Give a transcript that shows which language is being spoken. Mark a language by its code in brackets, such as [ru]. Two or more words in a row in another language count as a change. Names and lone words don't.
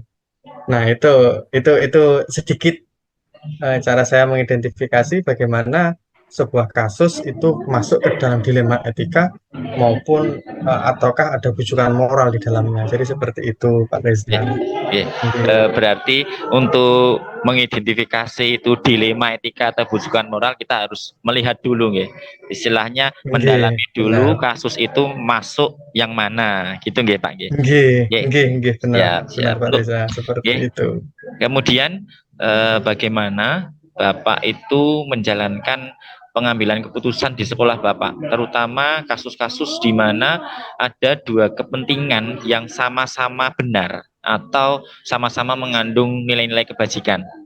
[id] Nah, itu sedikit cara saya mengidentifikasi bagaimana sebuah kasus itu masuk ke dalam dilema etika maupun ataukah ada bujukan moral di dalamnya. Jadi seperti itu, Pak Reza. [jv] nggih. [id] Oke. Berarti untuk mengidentifikasi itu dilema etika atau bujukan moral, kita harus melihat dulu, nggih. Istilahnya Oke, mendalami dulu benar. kasus itu masuk yang mana, gitu nggih, Pak, nggih. Oke, [jv] Nggih, [id] oke, benar, siap, benar siap. Pak Reza, seperti [jv] Nggih. [id] itu. Kemudian bagaimana Bapak itu menjalankan pengambilan keputusan di sekolah Bapak, terutama kasus-kasus di mana ada dua kepentingan yang sama-sama benar atau sama-sama mengandung nilai-nilai kebajikan.